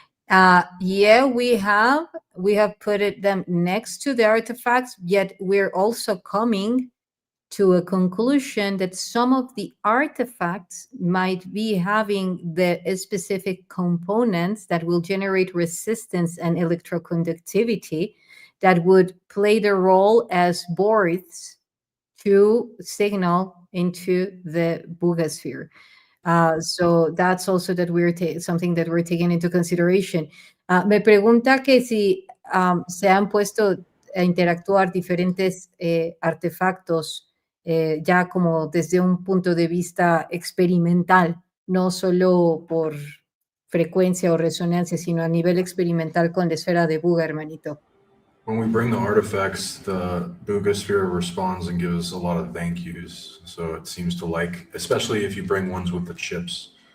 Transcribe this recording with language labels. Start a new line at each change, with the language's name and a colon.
English: Yeah, we have put them next to the artifacts, yet we're also coming to a conclusion that some of the artifacts might be having the specific components that will generate resistance and electroconductivity that would play the role as boards to signal into the Buga Sphere. So that's also that something that we're taking into consideration.
Spanish: Me pregunta que si se han puesto a interactuar diferentes artefactos ya como desde un punto de vista experimental, no solo por frecuencia o resonancia, sino a nivel experimental con la esfera de Buga, hermanito.
English: When we bring the artifacts, the Buga Sphere responds and gives a lot of thank yous. So it seems to like, especially if you bring ones with the chips.